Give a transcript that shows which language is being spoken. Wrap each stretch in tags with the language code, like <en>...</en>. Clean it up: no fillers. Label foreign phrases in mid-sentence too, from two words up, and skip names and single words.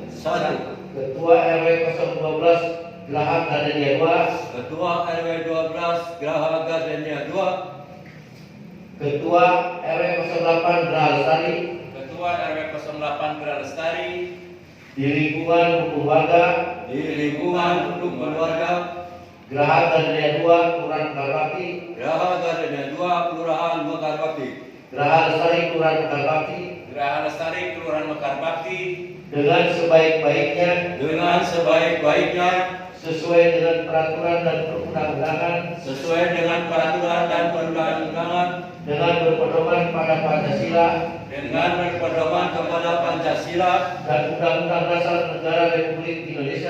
<id>Ketua RW 012 Geraha Gardenia 2, Ketua RW 12 Geraha Gardenia 2, Ketua RW 08 Geraha Lestari, Ketua RW 08 Geraha Lestari, di lingkungan rukun warga di lingkungan rukun keluarga Geraha Gardenia 2 Kelurahan Mekar Bakti, Geraha Gardenia 2 Kelurahan Mekar Bakti, Geraha Lestari Kelurahan Mekar Bakti, Geraha Lestari Kelurahan Mekar Bakti, dengan sebaik-baiknya dengan sebaik-baiknya sesuai dengan peraturan dan perundang-undangan, sesuai dengan peraturan dan perundang-undangan, dengan berpedoman pada Pancasila dengan berpedoman kepada Pancasila dan Undang-Undang Dasar Negara Republik Indonesia</id>